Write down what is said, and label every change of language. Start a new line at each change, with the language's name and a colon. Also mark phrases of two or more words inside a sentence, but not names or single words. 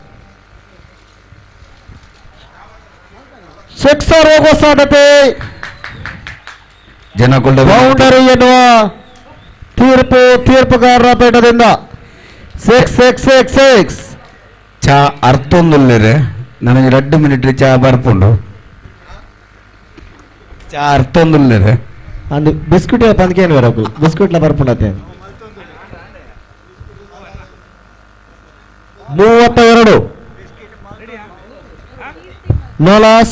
Kannada: ಸಿಕ್ಸರ್ ಹೋಗುವ ಸಾಧ್ಯತೆ. ಬೌಂಡರಿ ಎನ್ನುವ ತೀರ್ಪುಗಾರರ ಪೀಠದಿಂದ 6.
Tulu: ಚಾ ಅರ್ಥೊಂದುಲ್ಲೇರೆ ನನಗೆ 2 ಮಿನಿಟ್ ಚಾ ಬರ್ಪುಂಡು. ಚಾ ಅರ್ಥೊಂದುಲ್ಲೇರೆ ಅಂದು ಬಿಸ್ಕಿಟ್ ಪಂದ್ಕೇನು ಬರಬೇಕು, ಬಿಸ್ಕಿಟ್ಲ ಬರ್ಪುಂಡತೆ.
English: 32 no loss.